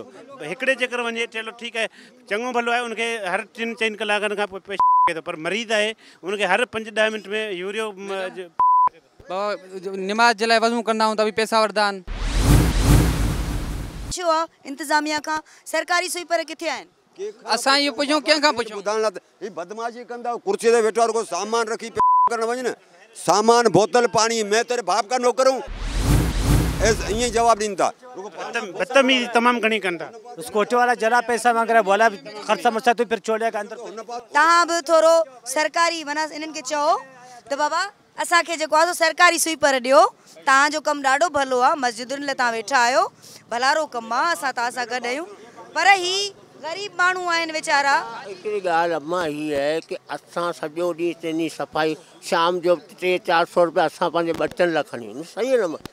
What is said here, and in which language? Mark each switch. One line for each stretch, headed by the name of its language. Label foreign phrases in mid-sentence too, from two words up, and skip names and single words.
Sindhi: हिकिड़े चकर वञे चलो ठीकु आहे, चङो भलो आहे, उनखे हर 3-4 कलाकनि खां पोइ पेशाब लॻे थो, पर मरीज़ आहे उनखे हर 5-10 मिंट में यूरियो निमाज़ जे लाइ वज़ू कंदा आहियूं त बि पैसा वठंदा आहिनि। छो आहे इंतिज़ामिया खां सरकारी स्वीपर किथे आहिनि? असां इहो पुछूं कंहिंखां पुछूं? ॿुधाइण लाइ ही बदमाशी कंदा, कुर्सी ते वेठो को सामान रखी करण वञ न,
Urdu: سامان بوتل پانی میں تیرے باپ کا نوکر ہوں، یہ
Sindhi: जवाब ॾींदा। बदतमीज़ी तमामु घणी कनि था।
Urdu: اس کوٹے والا ذرا پیسہ مانگ رہا ہے، بولا خرچہ مچا تو پھر چھوڑے گا اندر.
Sindhi: तव्हां बि थोरो सरकारी माना इन्हनि खे चओ त बाबा असांखे जेको आहे सरकारी स्वीपर ॾियो, तव्हांजो कमु ॾाढो भलो आहे, मस्जिदुनि लाइ तव्हां वेठा आहियो, भलारो कमु आहे, असां तव्हां सां गॾु आहियूं, पर ही ग़रीब माण्हू आहिनि वीचारा। हिकिड़ी ॻाल्हि अम्मा हीअ आहे की असां सॼो ॾींहुं हिते सफ़ाई, शाम जो 300-400 रुपया असां पंहिंजे बचनि लाइ खणी वञूं, सही आहे न?